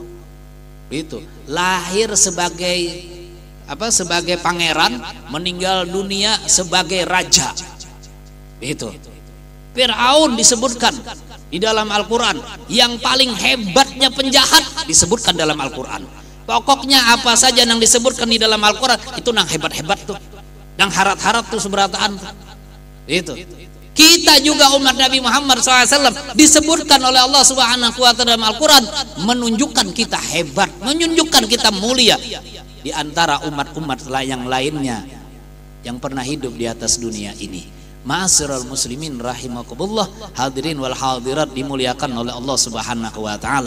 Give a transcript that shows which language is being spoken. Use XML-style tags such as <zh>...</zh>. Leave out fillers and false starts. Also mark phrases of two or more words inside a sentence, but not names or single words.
<id>Itu lahir sebagai sebagai pangeran, meninggal dunia sebagai raja. Itu Fir'aun disebutkan di dalam Al-Quran, yang paling hebatnya penjahat disebutkan dalam Al-Quran.</id> <bjn>Pokoknya apa saja yang disebutkan di dalam Al-Quran itu nang hebat-hebat tuh, nang harat-harat tuh seberataan tuh.</bjn> <id>Itu kita juga umat Nabi Muhammad SAW disebutkan oleh</id> <ar>الله سبحانه وتعالى</ar> <id>dalam Al-Quran, menunjukkan kita hebat, menunjukkan kita mulia di antara umat-umat yang lainnya yang pernah hidup di atas dunia ini.</id> <ar>معاشر المسلمين رحمكم الله، الحاضرين والحاضرات</ar> <id>dimuliakan oleh</id> <ar>الله سبحانه وتعالى.</ar>